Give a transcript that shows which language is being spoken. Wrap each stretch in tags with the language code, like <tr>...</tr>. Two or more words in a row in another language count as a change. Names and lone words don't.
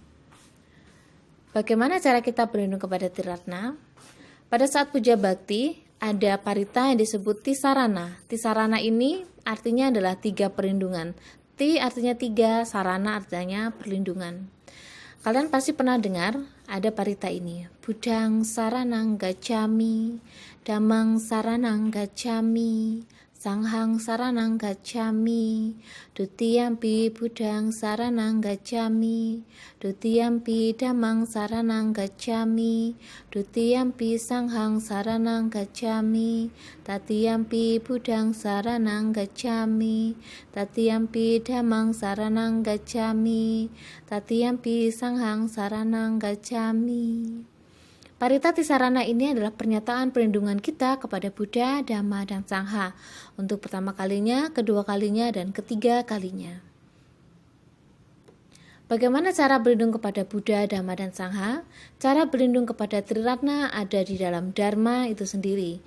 <id>Bagaimana cara kita berlindung kepada Triratna? Pada saat puja bakti, ada parita yang disebut tisarana. Tisarana ini artinya adalah 3 perlindungan. Ti artinya 3, sarana artinya perlindungan. Kalian pasti pernah dengar ada parita ini.</id> <pi>Budang saranang gacami, damang saranang gacami, sanghang saranang gacami, dutiyampi budang saranang gacami, dutiyampi damang saranang gacami, dutiyampi sanghang saranang gacami, tatiyampi budang saranang gacami, tatiyampi damang saranang gacami, tatiyampi sanghang saranang gacami.</pi> <id>Parita Tisarana ini adalah pernyataan perlindungan kita kepada Buddha, Dhamma, dan Sangha untuk pertama kalinya, kedua kalinya, dan ketiga kalinya. Bagaimana cara berlindung kepada Buddha, Dhamma, dan Sangha? Cara berlindung kepada Triratna ada di dalam Dharma itu sendiri.</id>